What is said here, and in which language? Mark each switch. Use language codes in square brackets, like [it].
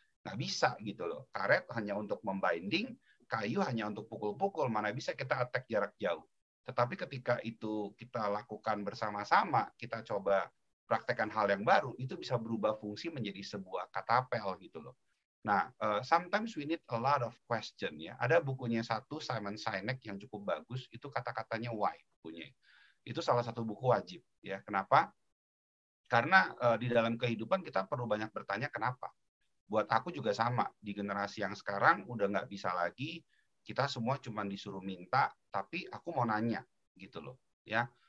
[id] Nggak bisa gitu loh. Karet hanya untuk membinding, kayu hanya untuk pukul-pukul, mana bisa kita attack jarak jauh. Tetapi ketika itu kita lakukan bersama-sama, kita coba praktekkan hal yang baru, itu bisa berubah fungsi menjadi sebuah katapel gitu loh. [en] Nah, sometimes we need a lot of question ya. [id] Ada bukunya satu Simon Sinek yang cukup bagus, itu kata-katanya why bukunya. Itu salah satu buku wajib ya. Kenapa? Karena di dalam kehidupan kita perlu banyak bertanya kenapa. Buat aku juga sama, di generasi yang sekarang udah nggak bisa lagi kita semua cuma disuruh minta, tapi aku mau nanya gitu loh ya.